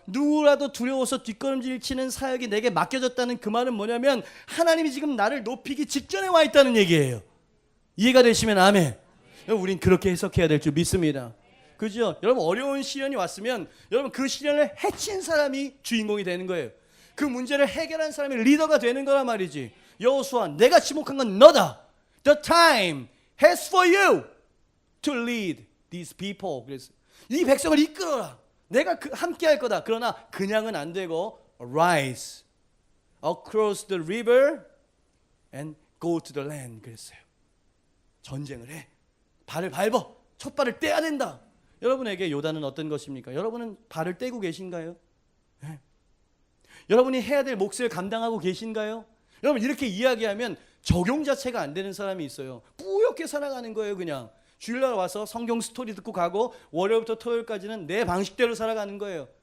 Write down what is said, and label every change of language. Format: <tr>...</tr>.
<ko>누구라도 두려워서 뒷걸음질 치는 사역이 내게 맡겨졌다는 그 말은 뭐냐면 하나님이 지금 나를 높이기 직전에 와 있다는 얘기예요. 이해가 되시면 아멘. 우린 그렇게 해석해야 될 줄 믿습니다. 그죠? 여러분, 어려운 시련이 왔으면 여러분 그 시련을 해친 사람이 주인공이 되는 거예요. 그 문제를 해결한 사람이 리더가 되는 거란 말이지. 여호수아, 내가 지목한 건 너다.</ko> <en>The time has for you to lead these people.</en> <ko>그래서 이 백성을 이끌어라. 내가 함께 할 거다. 그러나 그냥은 안 되고</ko> <en>rise across the river and go to the land.</en> <ko>그랬어요. 전쟁을 해. 발을 밟아. 첫 발을 떼야 된다. 여러분에게 요단은 어떤 것입니까? 여러분은 발을 떼고 계신가요? 네. 여러분이 해야 될 몫을 감당하고 계신가요? 여러분 이렇게 이야기하면 적용 자체가 안 되는 사람이 있어요. 뿌옇게 살아가는 거예요. 그냥 주일날 와서 성경 스토리 듣고 가고 월요일부터 토요일까지는 내 방식대로 살아가는 거예요.</ko>